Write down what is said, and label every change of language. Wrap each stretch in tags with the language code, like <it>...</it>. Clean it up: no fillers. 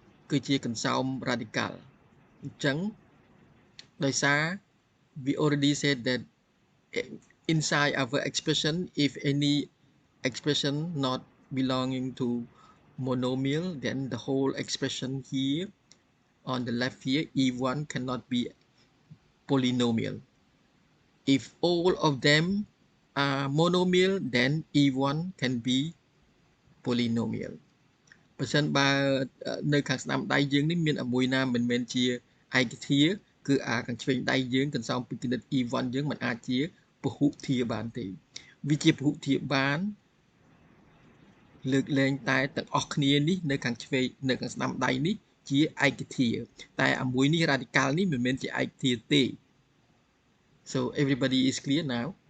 <km>គឺជាកន្សោម radical អញ្ចឹងដោយសារ</km> <en>we already said that inside our expression, if any expression not belonging to monomial, then the whole expression here on the left here, E1 cannot be polynomial. If all of them are monomial, then E1 can be polynomial.</en> <km>បើសិនបើនៅខាងស្ដាំដៃយើងនេះមានមួយណាមិនមែនជាឯកធាតុគឺអាខាងឆ្វេងដៃយើងកន្សោមពីគណិត E1 យើងមិនអាចជាពហុធាតុបានទេវាជាពហុធាតុបានលើកលែងតែទាំងអស់គ្នានេះនៅខាងឆ្វេងនៅខាងស្ដាំដៃនេះជាឯកធាតុតែអាមួយនេះ radical នេះមិនមែនជាឯកធាតុទេ</km> <en>so everybody is clear now.</en>